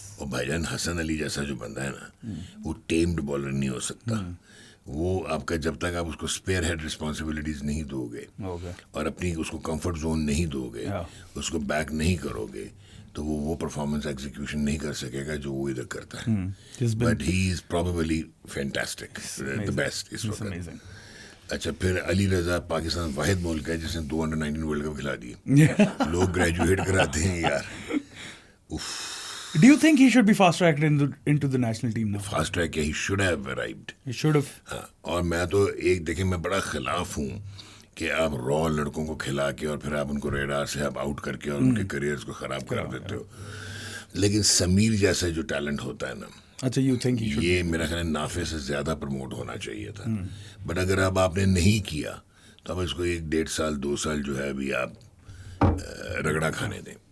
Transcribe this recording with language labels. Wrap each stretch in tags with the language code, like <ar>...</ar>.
<ur>اور بھائی جان حسن علی جیسا جو بندہ ہے نا, وہ ٹیمڈ بالر نہیں ہو سکتا. وہ آپ کا جب تک آپ اس کو اسپیئر ہیڈ رسپانسبلٹیز نہیں دو گے اور اپنی اس کو کمفرٹ زون نہیں دو گے, اس کو بیک نہیں کرو گے, تو وہ پرفارمنس ایگزیکیوشن نہیں کر سکے گا جو وہ ادھر کرتا ہے.</ur> <en>but he is probably fantastic, the best</en> <ur>اس وقت. اچھا پھر علی رضا پاکستان واحد ملک ہے جس نے 2 انڈر 19 ورلڈ کپ کھلا دیے. لوگ گریجویٹ کراتے ہیں یار.</ur> <en>Do you think he should be fast tracked into the national team now? Fast track, he should have arrived. He should have.</en> <ur>اور میں تو ایک دیکھیں میں بڑا خلاف ہوں کہ آپ را لڑکوں کو کھلا کے اور پھر آپ ان کو ریڈار سے آپ آؤٹ کر کے اور ان کے کریئرز کو خراب کرا دیتے ہو. لیکن سمیر جیسا جو ٹیلنٹ ہوتا ہے نا,</ur> <en>اچھا you think</en> <ur>یہ میرا خیال ہے نافع سے زیادہ پروموٹ ہونا چاہیے تھا. بٹ اگر اب آپ نے نہیں کیا تو اب اس کو 1-1.5 سال 2 سال جو ہے ابھی آپ رگڑا کھانے دیں.</ur>